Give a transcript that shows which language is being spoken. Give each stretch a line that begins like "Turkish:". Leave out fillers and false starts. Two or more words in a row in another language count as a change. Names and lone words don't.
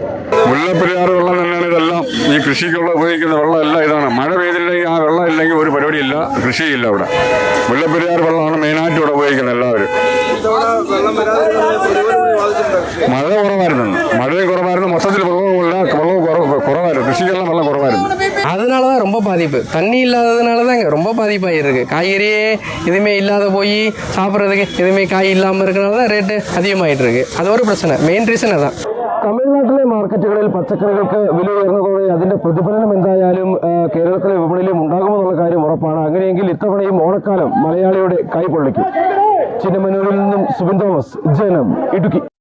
Malayalam: മുല്ലപ്പെരിയാർ വെള്ളം തന്നെയാണ് ഇതെല്ലാം. ഈ കൃഷിക്കുള്ള ഉപയോഗിക്കുന്ന വെള്ളം എല്ലാം ഇതാണ്. മഴ പെയ്തില്ലെങ്കിൽ ആ വെള്ളം ഇല്ലെങ്കിൽ ഒരു പരിപാടിയില്ല, കൃഷിയില്ല ഇവിടെ. മുല്ലപ്പെരിയാർ വെള്ളമാണ് മെയിനായിട്ട് ഇവിടെ ഉപയോഗിക്കുന്നത് എല്ലാവരും. മഴ കുറവായിരുന്നു, മൊത്തത്തിൽ കുറവായിരുന്നു, കൃഷിക്കെല്ലാം വെള്ളം കുറവായിരുന്നു.
Tamil: அதனால தான் ரொம்ப பாதிப்பு. தண்ணி இல்லாததுனால தான் ரொம்ப பாதிப்பாகிருக்கு. காய்கறியே எதுவுமே இல்லாத போய் சாப்பிட்றதுக்கு எதுவுமே காய் இல்லாமல் இருக்கிறனால தான் ரேட்டு அதிகமாகிட்டு இருக்கு. அது ஒரு பிரச்சனை,
English: main reason
Tamil: அதான்.
Malayalam: തമിഴ്നാട്ടിലെ മാർക്കറ്റുകളിൽ പച്ചക്കറികൾക്ക് വില ഉയർന്നതോടെ അതിന്റെ പ്രതിഫലനം എന്തായാലും കേരളത്തിലെ വിപണിയിലും ഉണ്ടാകുമെന്നുള്ള കാര്യം ഉറപ്പാണ്. അങ്ങനെയെങ്കിൽ ഇത്തവണയും ഓണക്കാലം മലയാളിയുടെ കൈ പൊള്ളിക്കും. ചിന്നമന്നൂരിൽ നിന്നും സുബിൻ തോമസ്, ജനം, ഇടുക്കി.